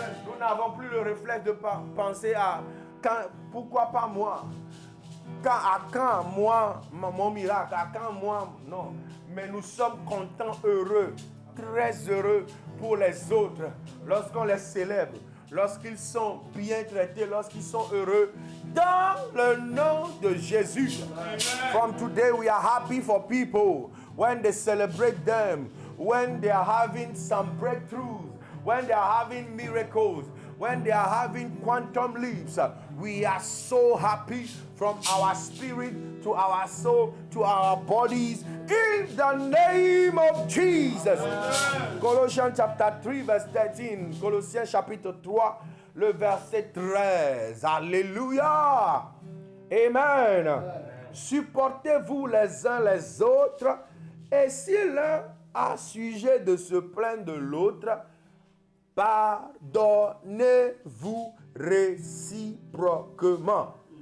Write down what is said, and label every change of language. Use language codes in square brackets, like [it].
[fr] Nous n'avons plus le réflexe de penser à pourquoi pas moi, quand moi, mon miracle, à quand moi, non. Mais nous sommes contents, heureux, très heureux pour les autres lorsqu'on les célèbre, lorsqu'ils sont bien traités, lorsqu'ils sont heureux, dans le nom de Jésus. Amen. [en] From today we are happy for people when they celebrate them, when they are having some breakthroughs, when they are having miracles, when they are having quantum leaps. We are so happy from our spirit to our soul to our bodies in the name of Jesus. Amen. Colossians chapter 3 verse 13. [fr] Colossiens chapitre 3 le verset 13. Alléluia. Amen. Amen. Supportez-vous les uns les autres, et si l'un a sujet de se plaindre de l'autre, pardonnez-vous réciproquement.